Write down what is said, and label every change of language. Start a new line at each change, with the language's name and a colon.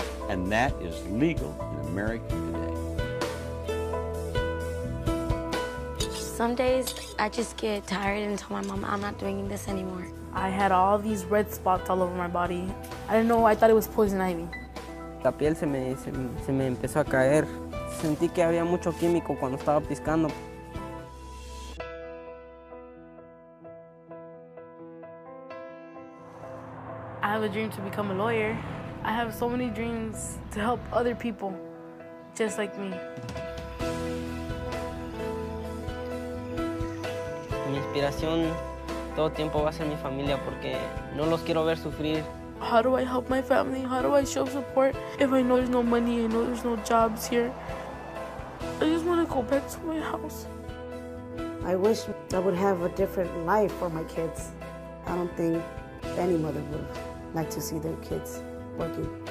English: And that is legal in America today. Some days I just get tired and tell my mom I'm not doing this anymore. I had all these red spots all over my body. I didn't know, I thought it was poison ivy.
Spanish: La piel se me empezó a caer. Sentí que había mucho químico cuando estaba piscando.
English: I have a dream to become a lawyer. I have so many dreams to help other people, just like me.
Spanish: Mi inspiración todo tiempo va a ser mi familia porque no los quiero ver sufrir.
English: How do I help my family? How do I show support if I know there's no money, I know there's no jobs here? I just want to go back to my house. I wish I would have a different life for my kids. I don't think any mother would like to see their kids working.